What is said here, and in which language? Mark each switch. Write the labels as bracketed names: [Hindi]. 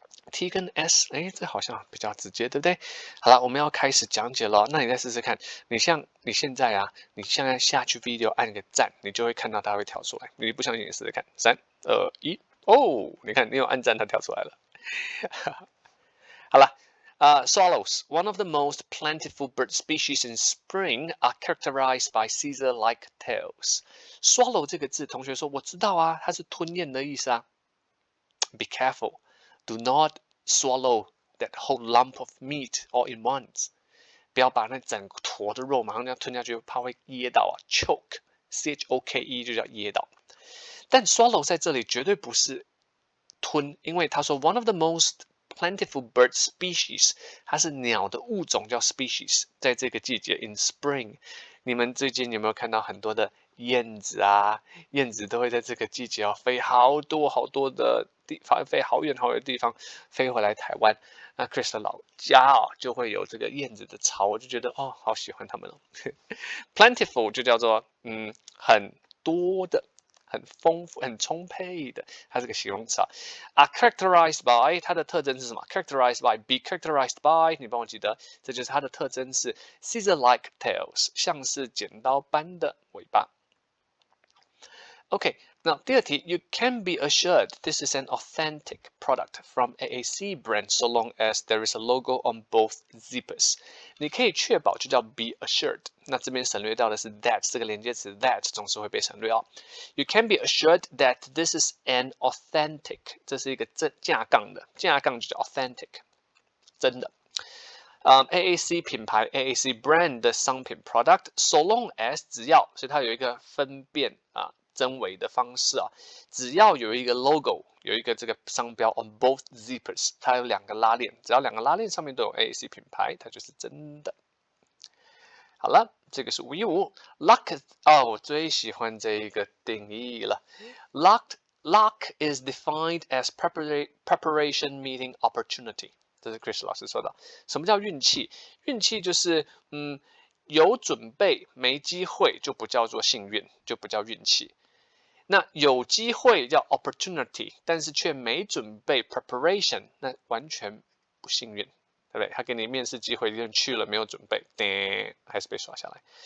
[Chinese] T 跟 S， 這好像比較直接，對不對？好了，我們要開始講解了。那你再試試看，你現在你現在下去 video 按個讚，你就會看到它會跳出來。你不相信，你試試看，3、2、1，哦，你看你有按讚，它跳出來了。好了， [English] swallows, one of the most plentiful bird species in spring, are characterized by scissor-like tails. [Chinese] Swallow 這個字，同學說我知道啊，它是吞咽的意思啊。 [English] Be careful. Do not swallow that whole lump of meat all in once. [Chinese] 不要把那整坨的肉馬上要吞下去，怕會噎到choke, choke 就叫噎到。但 swallow 在這裡絕對不是吞，因為他說 [English] one of the most plentiful bird species， [Chinese] 它是鳥的物種叫 species， 在這個季節 [English] in spring， [Chinese] 你們最近有沒有看到很多的燕子燕子都會在這個季節飛好多好多的地方，飛好遠好遠的地方飛回來台灣。那 Chris 的老家就會有這個燕子的巢，我就覺得好喜歡他們哦。 Plentiful 就叫做很多的、很豐富、很充沛的，它是個形容詞characterized by 它的特徵是什麼 ？Characterized by be characterized by 你幫我記得，這就是它的特徵是 [English] scissor-like tails， [Chinese] 像是剪刀般的尾巴。 [English] OK， [Chinese] 那第2題 [English] ，You can be assured this is an authentic product from AAC brand so long as there is a logo on both zippers。 [Chinese] 你可以確保就叫 be assured。那這邊省略掉的是 that 這個連接詞 that 總是會被省略 [English] You can be assured that this is an authentic， [Chinese] 這是一個架槓的，架槓就叫 authentic， 真的。 AAC 品牌 AAC brand 的商品 product so long as 只要，所以它有一個分辨真偽的方式只要有一個 logo， 有一個這個商標 [English] on both zippers， [Chinese] 它有2個拉鏈，只要2個拉鏈上面都有 AAC 品牌，它就是真的。好了，這個是515 luck 我最喜歡這一個定義了。 [English] Luck is defined as preparation meeting opportunity。 [Chinese] 這是 Chris 老師說的。什麼叫運氣？運氣就是有準備沒機會就不叫做幸運，就不叫運氣。那有機會叫 opportunity， 但是卻沒準備 preparation， 那完全不幸運，對不對？他給你面試機會，你去了沒有準備，還是被刷下來。